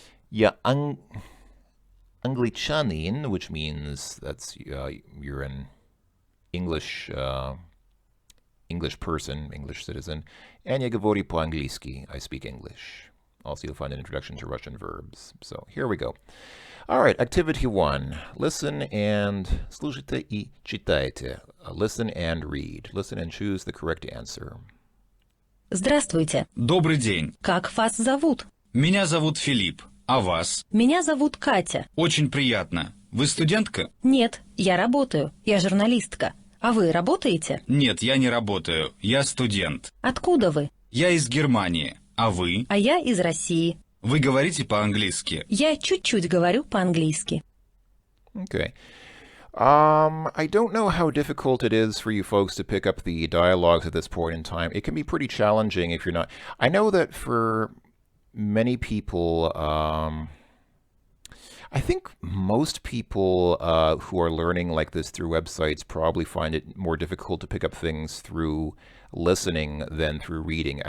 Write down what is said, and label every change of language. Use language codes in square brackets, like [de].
[ru] Я Anglichanin, [en] which means that's you're an English English person, English citizen, and [ru] я говорю по-английски, [en] I speak English. Also, you'll find an introduction to Russian verbs. So here we go. All right, activity 1. Listen and [ru] слушайте и читайте. [en] Listen and read. Listen and choose the correct answer. [ru] Здравствуйте. Добрый день. Как вас зовут? Меня зовут Филипп. А вас? Меня зовут Катя. Очень приятно. Вы студентка? Нет, я работаю. Я журналистка. А вы работаете? Нет, я не работаю. Я студент. Откуда вы? Я из Германии. А вы? А я из России. Вы говорите по-английски? Я чуть-чуть говорю по-английски. [en] Okay. I don't know how difficult it is for you folks to pick up the dialogues at this point in time. It can be pretty challenging if you're not. I know that for many people, I think most people who are learning like this through websites probably find it more difficult to pick up things through listening than through reading.